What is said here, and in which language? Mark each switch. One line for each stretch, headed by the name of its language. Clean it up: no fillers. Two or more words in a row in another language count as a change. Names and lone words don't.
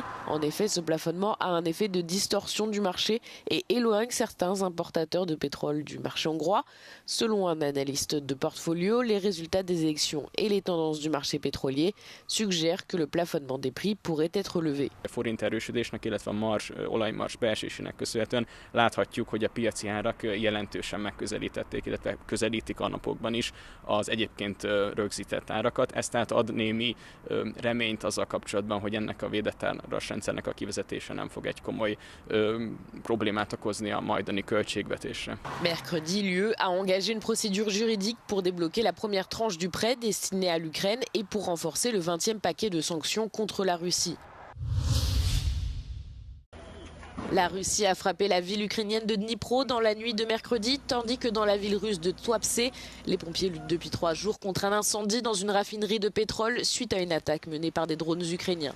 French: En effet, ce plafonnement a un effet de distorsion du marché et éloigne certains importateurs de pétrole du marché hongrois. Selon un analyste de portfolio, les résultats des élections et les tendances du marché pétrolier suggèrent que le plafonnement des prix pourrait être levé.
Hungarian: Láthatjuk, hogy a piaci árak jelentősen megközelítették, illetve közelítik a napokban is az egyébként rögzített árakat. Ez tehát ad némi reményt azzal kapcsolatban, hogy ennek a védett árazrendszernek a kivezetése nem fog egy komoly problémát okozni a majdani költségvetésre.
French: Mercredi, l'UE a engagé une procédure juridique pour débloquer la première tranche du prêt destiné à l'Ukraine et pour renforcer le 20e paquet de sanctions contre la Russie. La Russie a frappé la ville ukrainienne de Dnipro dans la nuit de mercredi, tandis que dans la ville russe de Tuapse, les pompiers luttent depuis 3 jours contre un incendie dans une raffinerie de pétrole suite à une attaque menée par des drones ukrainiens.